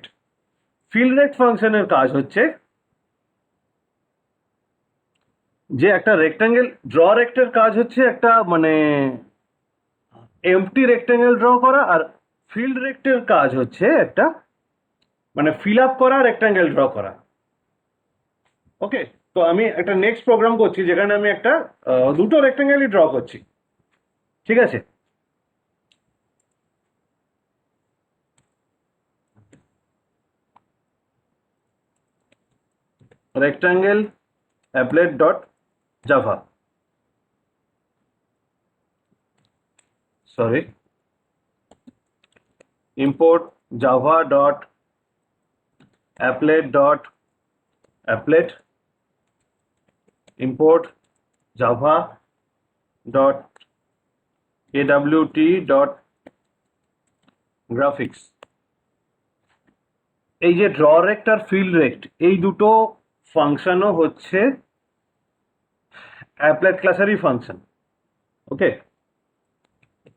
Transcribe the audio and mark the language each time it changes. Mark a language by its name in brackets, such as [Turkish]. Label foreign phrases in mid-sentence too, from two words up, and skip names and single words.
[English] filled rect function [Bangla] কাজ হচ্ছে যে একটা রেক্ট্যাঙ্গেল, [English] draw rect [Bangla] কাজ হচ্ছে একটা মানে [English] empty rectangle draw [Bangla] করা, আর [English] filled rect [Bangla] কাজ হচ্ছে একটা মানে [English] fill up [Bangla] করা [English] rectangle draw [Bangla] করা। ওকে, তো আমি একটা [English] next program [Bangla] করছি যেখানে আমি একটা দুটো [English] rectangle draw [Bangla] করছি। ঠিক আছে, [English] rectangle applet.java, sorry, import java.applet, import java.awt.graphics। [Bangla] এই যে [English] draw rect [Bangla] আর [English] filled rect, [Bangla] এই দুটো ফাংশনও হচ্ছে [English] applet class function. [Bangla] ওকে,